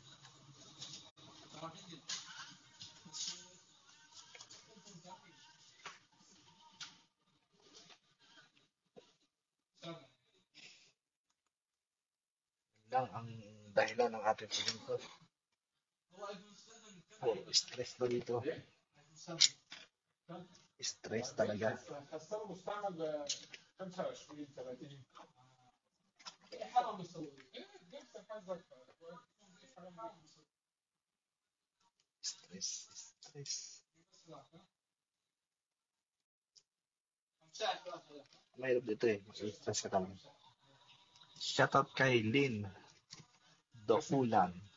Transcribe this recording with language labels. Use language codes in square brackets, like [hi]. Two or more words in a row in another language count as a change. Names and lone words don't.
[tl] Lang ang dahilan ng ating pagpunta. Stress ba dito? Stress talaga. [ar] السعر المستعمل ب 25 30. ايه حاجه مصوريه ايه جبت حاجه [tl] Stress. Mahirap dito eh. Stress ka talaga. Shoutout kay Lynn Dokulan.